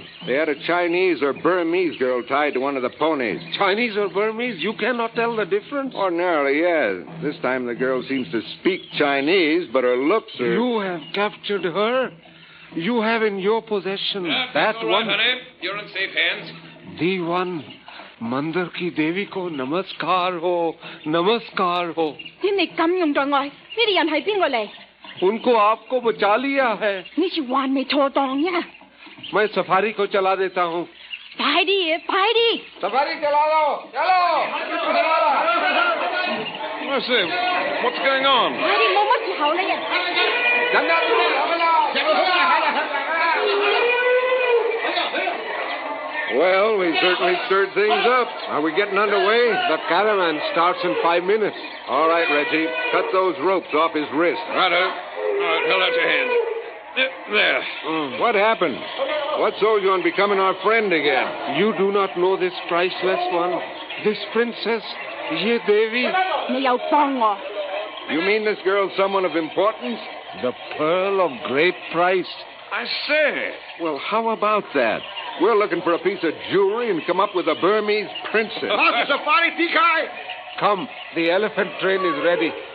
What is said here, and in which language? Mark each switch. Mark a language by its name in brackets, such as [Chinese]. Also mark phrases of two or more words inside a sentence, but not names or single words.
[English] They had a Chinese or Burmese girl tied to one of the ponies. Chinese or Burmese? You cannot tell the difference? Ordinarily, yes. This time the girl seems to speak Chinese, but her looks are... You have captured her. You have in your possession that all one... right, honey. You're in safe hands. The one... [Hindi] मंदिर की देवी को नमस्कार हो नमस्कार हो [Cantonese] 點你咁用待我？呢啲人係邊個嚟？ [Hindi] उनको आपको बचा लिया है [Cantonese] 呢次還未妥當呀！ [Hindi] मैं सफारी को चला देता हूँ [Cantonese] 快啲，快啲！ [Hindi] सफारी चला लो चलो [English] Mercy, what's going on? [Cantonese] 快啲，冇乜時候啦呀！ [English] Well, we certainly stirred things up. Are we getting underway? The caravan starts in 5 minutes. All right, Reggie. Cut those ropes off his wrist. Righto. All right, hold out your hands. There. What happened? What sold you on becoming our friend again? You do not know this priceless one. This princess, Ye Devi. [Cantonese] 你又幫我？ [English] You mean this girl's someone of importance? The pearl of great price. I say. Well, how about that? We're looking for a piece of jewelry and come up with a Burmese princess. Safari Tikai! Come, the elephant train is ready.